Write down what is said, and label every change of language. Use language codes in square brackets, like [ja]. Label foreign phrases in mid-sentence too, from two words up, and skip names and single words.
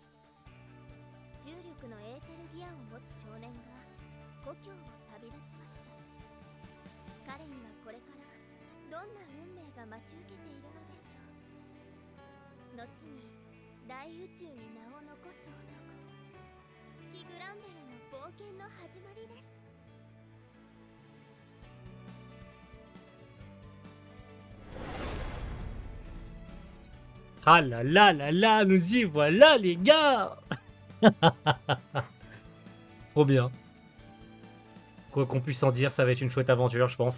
[ja] 重力のエーテルギアを持つ少年が故郷を旅立ちました。彼にはこれからどんな運命が待ち受けているのでしょう。後に大宇宙に名を残す男、四季グランベルの冒険の始まりです。 [fr] Ah là là là là, nous y voilà les gars. Trop bien. Quoi qu'on puisse en dire, ça va être une chouette aventure, je pense.